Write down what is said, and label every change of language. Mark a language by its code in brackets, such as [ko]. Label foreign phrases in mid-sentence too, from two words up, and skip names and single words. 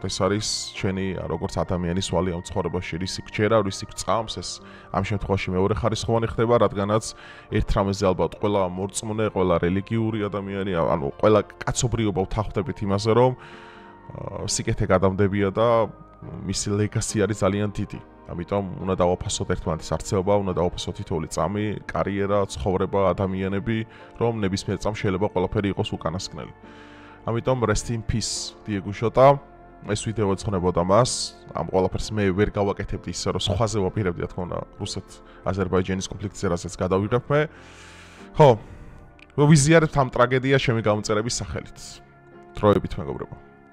[ka] ეს არის ჩვენი როგორც ადამიანის ვალი ამ ცხოვრებაში, რისი გჯერა, რისი გწამს, ეს ამ შემთხვევაში მეორე ხარისხოვანი ხდება, რადგანაც ერთ რამეზე ალბათ ყველა მორწმუნე, ყველა რელიგიური ადამიანი, ანუ ყველა კაცობრიობა ვთანხმდებით იმაზე, რომ სიკეთე გადამდებია და მისი ლეგასი არის ძალიან დიდი. ამიტომ უნდა დავაფასოთ ერთმანეთის არწეობა, უნდა დავაფასოთ თითოეული წამი, კარიერა, ცხოვრება, ადამიანები, რომ ნებისმიერ წამს შეიძლება ყველაფერი იყოს უკანასკნელი. ამიტომ [en] rest in peace [ka] დიეგო შოტა. ეს ვიდეო ეძღვნებოდა მას. ამ ყველაფერს მე ვერ გავაკეთებდი ისე, რომ სხვაზე ვაპირებდი, რა თქმა უნდა, რუსეთ-აზერბაიჯანის კონფლიქტზე, რასაც გადავიღებ მე. ხო, ვიზიარებთ ამ ტრაგედიას ჩემი გამომწერების სახელით. დროებით მეგობრებო.